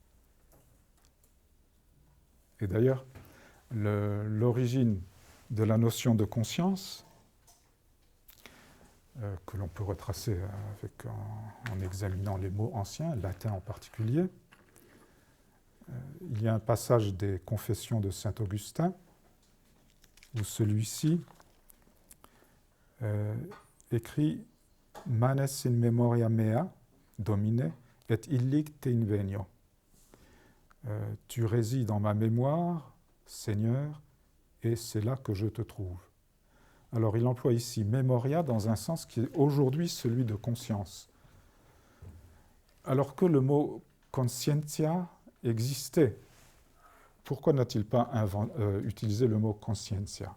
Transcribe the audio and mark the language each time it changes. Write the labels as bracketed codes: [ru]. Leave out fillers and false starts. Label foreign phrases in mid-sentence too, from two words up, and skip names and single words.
[fr] Et d'ailleurs, l'origine de la notion de conscience, que l'on peut retracer en examinant les mots anciens, latin en particulier, il y a un passage des Confessions de saint Augustin où celui-ci écrit « [la] Manes in memoria mea, Domine, et illic te invenio [fr] » tu résides dans ma mémoire, Seigneur, et c'est là que je te trouve. Alors il emploie ici memoria dans un sens qui est aujourd'hui celui de conscience. Alors que le mot conscientia existait, pourquoi n'a-t-il pas utilisé le mot conscientia?